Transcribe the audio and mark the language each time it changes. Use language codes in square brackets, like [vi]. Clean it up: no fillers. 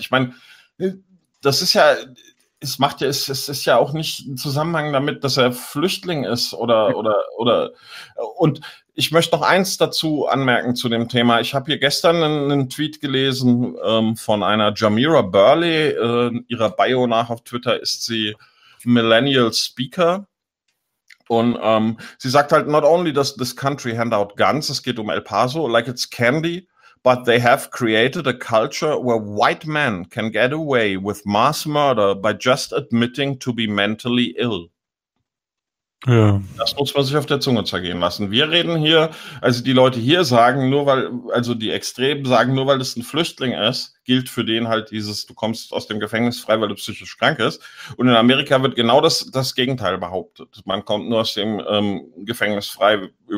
[de] Ich meine, das ist ja... Es ist ja auch nicht im Zusammenhang damit, dass er Flüchtling ist oder. Und ich möchte noch eins dazu anmerken zu dem Thema. Ich habe hier gestern einen Tweet gelesen von einer Jamira Burley. Ihrer Bio nach auf Twitter ist sie Millennial Speaker. Und sie sagt halt, [en] not only does this country hand out guns, [de] es geht um El Paso, [en] like it's candy, but they have created a culture where white men can get away with mass murder by just admitting to be mentally ill. [de] Ja. Das muss man sich auf der Zunge zergehen lassen. Wir reden hier, also die Leute hier sagen, die Extremen sagen, nur weil es ein Flüchtling ist, gilt für den halt dieses, du kommst aus dem Gefängnis frei, weil du psychisch krank bist. Und in Amerika wird genau das Gegenteil behauptet. Man kommt nur aus dem Gefängnis frei,